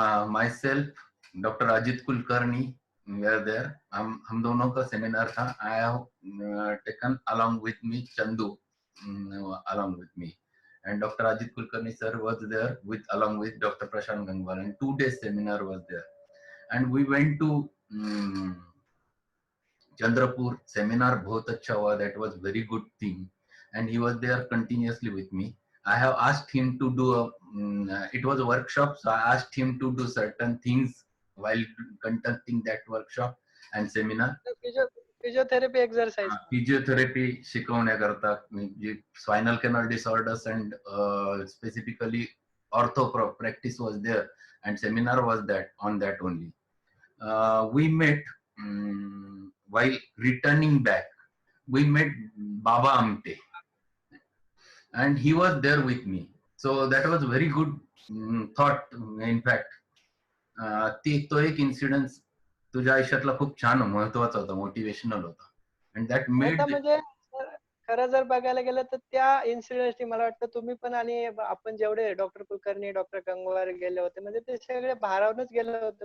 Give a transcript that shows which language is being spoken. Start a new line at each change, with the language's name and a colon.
English: Myself, doctor Ajit Kulkarni were there.
Hindi: हम दोनों का सेमिनार था.
English: I have taken along with me Chandu, along with me, and Dr. Ajit Kulkarni sir was there along with Dr. Prashant Gangwal, and 2 days seminar was there. And we went to Chandrapur.
Hindi: Seminar बहुत अच्छा हुआ.
English: That was very good thing, and he was there continuously with me. I have asked him to do it was a workshop, so I asked him to do certain things while conducting that workshop and seminar. Physiotherapy exercise, physiotherapy
Marathi: शिकवण्याकरता, म्हणजे
English: Spinal canal disorders and specifically ortho practice was there and seminar was that on that only. We met while returning back. We met Baba Amte and he was there with me. So that was very good thought. In fact,
Marathi: तो एक incidence तुझ्या आयुष्यातला खूप छान महत्वाचा होता, motivational होता.
English: And that made
Marathi: होता म्हणजे खरं जर बघायला गेलं तर त्या इन्सिडेंटनी मला वाटतं तुम्ही पण आणि आपण जेवढे डॉक्टर कुलकर्णी, डॉक्टर गंगवार गेले होते म्हणजे ते सगळे भारावूनच गेले होते.